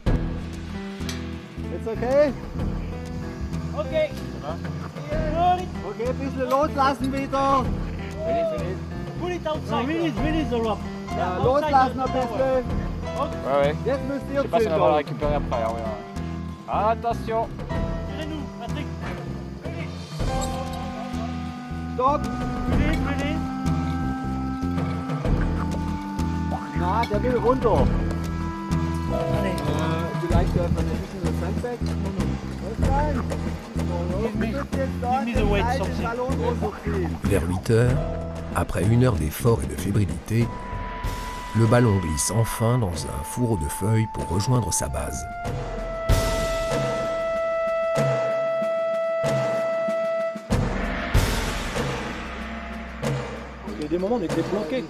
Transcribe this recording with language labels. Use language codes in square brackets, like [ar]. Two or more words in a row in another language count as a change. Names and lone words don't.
[en] It's okay? Okay. [de] Okay, ein bisschen loslassen wieder. [en] Put it outside. Release the rope. [de] Ja, loslassen ein bisschen. [fr] Ouais. [de] Jetzt müsst ihr [fr] Je sais pas si on va le [de] zügeln. [fr] récupérer après. Hein, ouais. Attention. Tirez-nous, Patrick. [de] Stopp. [en] Release. [de] Na, der will runter. [fr] Allez. [de] Vielleicht dürfen wir ein bisschen das Sandbag. Was sein? [en] Give me the weight, something. [de] Ballon runterziehen. [fr] Vers 8 heures, après une heure d'effort et de fébrilité, le ballon glisse enfin dans un fourreau de feuilles pour rejoindre sa base. Il y a des moments où on était bloqués, quoi.